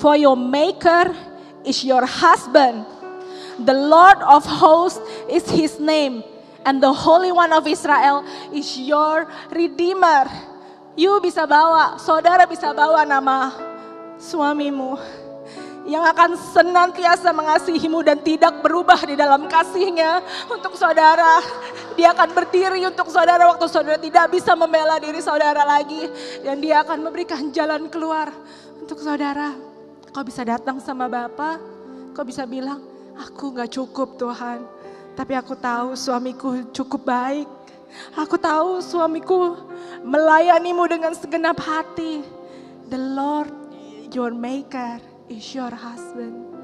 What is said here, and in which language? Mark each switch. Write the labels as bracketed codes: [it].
[en] For your maker is your husband. The Lord of hosts is his name. And the Holy One of Israel is your redeemer. You [id] bisa bawa, saudara bisa bawa nama suamimu yang akan senantiasa mengasihimu dan tidak berubah di dalam kasihnya untuk saudara. Dia akan berdiri untuk saudara waktu saudara tidak bisa membela diri saudara lagi. Dan dia akan memberikan jalan keluar untuk saudara. Kau bisa datang sama Bapa, kau bisa bilang, aku gak cukup Tuhan. Tapi aku tahu suamiku cukup baik. Aku tahu suamiku melayanimu dengan segenap hati. [en] The Lord, your maker, is your husband.